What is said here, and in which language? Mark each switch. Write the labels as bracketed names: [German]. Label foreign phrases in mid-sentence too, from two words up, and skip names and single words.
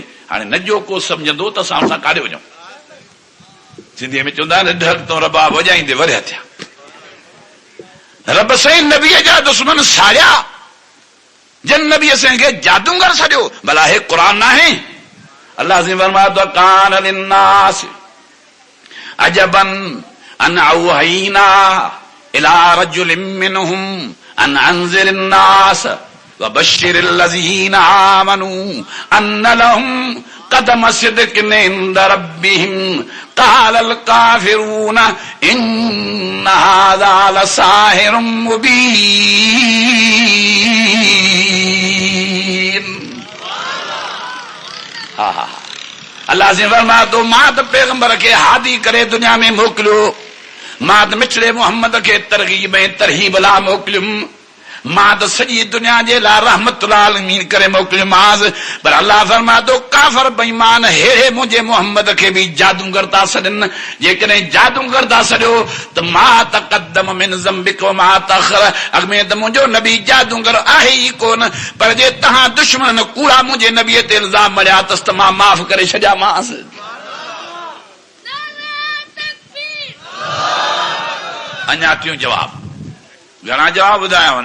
[Sindhi] हाणे न जो को सम्झंदो त असां सां काॾे वञूं. सिंधीअ में चवंदा आहिनि ढक तो रबाब वॼाईंदे वरिया थिया. रब साईं नबीअ जा दुश्मन साड़िया, जन नबी साईं खे जादूगर सॾियो. भला हे क़ुरान न आहे? अल्लाह से फरमायो त [Arabic] كان للناس عجبا أن أوحينا إلى رجل منهم أن أنذر الناس وبشر الذين آمنوا أن لهم قدم صدق عند ربهم قال الكافرون إن هذا لساحر مبين. [Sindhi] अल्लाह से फरमाया तो मां त पैगंबर खे हादी करे दुनिया में मोकिलियो, मां त मिठड़े मोहम्मद खे तरग़ीब ऐं तरहीब ला मोकिलियुमि. ماں تو سॼी دنیا جي لاءِ [Arabic] رحمت العالمین [Sindhi] کرے موڪليومانس، پر اللہ فرما تو کافر بېمان هيڙي منهنجي محمد کي به جادوگر تا سڏن. جيڪڏهن جادوگر تا سڏيو ته [Arabic] ما تقدم من ذنبك وما تاخر، [Sindhi] اڳ ته منهنجو نبي جادوگر آهي ئي ڪون، پر جي تव्हां دشمن ڪوڙا منهنجي نبي تي الزام مڙيا ته ما معاف ڪري ڇڏيامانس. اڃا ٽيون جواب گھڻا جواب ٻڌايو.